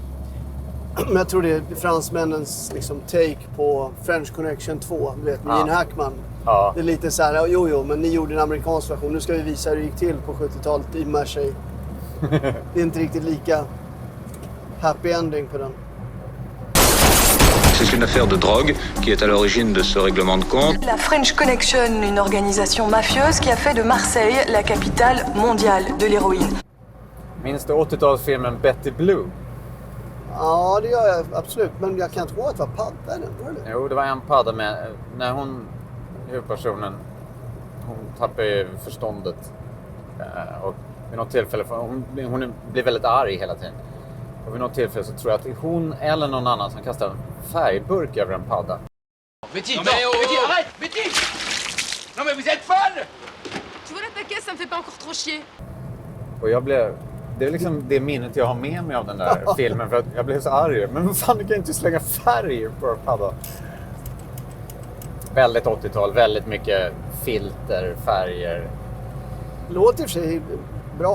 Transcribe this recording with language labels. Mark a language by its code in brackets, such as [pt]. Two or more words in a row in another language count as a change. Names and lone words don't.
[sv] Men jag tror det är fransmännens liksom take på French Connection 2. Du vet, med Gene Hackman. Ja. Det är lite så här, jo, men ni gjorde en amerikansk version. Nu ska vi visa hur det gick till på 70-talet i Marseille. Det är inte riktigt lika [en] happy ending [sv] på den. [fr] C'est une affaire de drogue qui est à l'origine de ce règlement de compte. La French Connection, une organisation mafieuse qui a fait de Marseille la capitale mondiale de l'héroïne. [sv] Minns du 80-talsfilmen Betty Blue? Ja, det gör jag absolut. Men jag kan inte ihåg att det var padda i den, var det? Jo, det var en padda med... När huvudpersonen, hon tappar ju förståndet. Och vid något tillfälle, hon blir väldigt arg hela tiden. Och vid något tillfälle så tror jag att det är hon eller någon annan som kastar en färgburk över en padda. [fr] Betty, non, Betty, arrête! Betty! Non mais vous êtes folle! Tu vois la paquette, ça me fait pas encore trop chier. [sv] Och jag blev... Det är liksom det minnet jag har med mig av den där filmen. För att jag blev så arg. Men vad fan, du kan inte slänga färg på en padda. Väldigt 80-tal. Väldigt mycket filter, färger. Låter i och för sig bra.